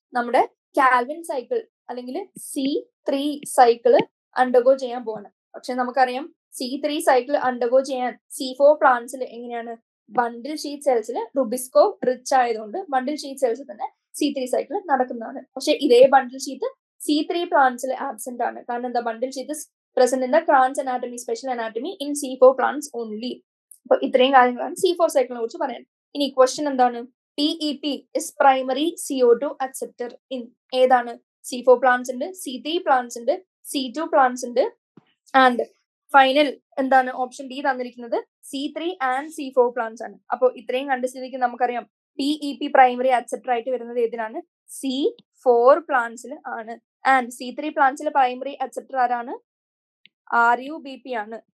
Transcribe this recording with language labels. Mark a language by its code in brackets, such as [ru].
[ml] നമ്മുടെ Calvin cycle അല്ലെങ്കിൽ C3 cycle undergo ചെയ്യാൻ പോവാണ്. പക്ഷെ നമുക്കറിയാം C3 സൈക്കിൾ അണ്ടർഗോ ചെയ്യാൻ C4 പ്ലാന്റ്സിൽ എങ്ങനെയാണ്? ബണ്ടിൽ ഷീറ്റ് സെൽസിൽ റുബിസ്കോ റിച്ച് ആയതുകൊണ്ട് ബണ്ടിൽ ഷീറ്റ് സെൽസിൽ തന്നെ C3 സൈക്കിൾ നടക്കുന്നതാണ്. പക്ഷെ ഇതേ ബണ്ടിൽ ഷീറ്റ് C3 പ്ലാന്റ്സിൽ ആബ്സെന്റ് ആണ്. കാരണം എന്താ? [en] Bundle sheath present in the Kranz anatomy, special anatomy in C4 plants only. [ml] അപ്പോൾ ഇത്രയും കാര്യങ്ങളാണ് C4 സൈക്കിളിനെ കുറിച്ച് പറയാൻ. ഇനി ക്വസ്റ്റ്യൻ എന്താണ്? [en] PEP is primary CO2 acceptor in [ml] ഏതാണ്? C4 plants ഉണ്ട്, C3 plants ഉണ്ട്, C2 plants ഉണ്ട്, ആൻഡ് ഫൈനൽ എന്താണ്? ഓപ്ഷൻ ഡി തന്നിരിക്കുന്നത് C3 ആൻഡ് C4 plants ആണ്. അപ്പോൾ ഇത്രയും കണ്ട സ്ഥിതിക്ക് നമുക്കറിയാം PEP പ്രൈമറി അക്സെപ്റ്റർ ആയിട്ട് വരുന്നത് ഏതിനാണ്? C4 പ്ലാന്റ്സിൽ ആണ്. ആൻഡ് C3 പ്ലാന്റ്സിൽ പ്രൈമറി അക്സെപ്റ്റർ ആരാണ്? RUBP ആണ്.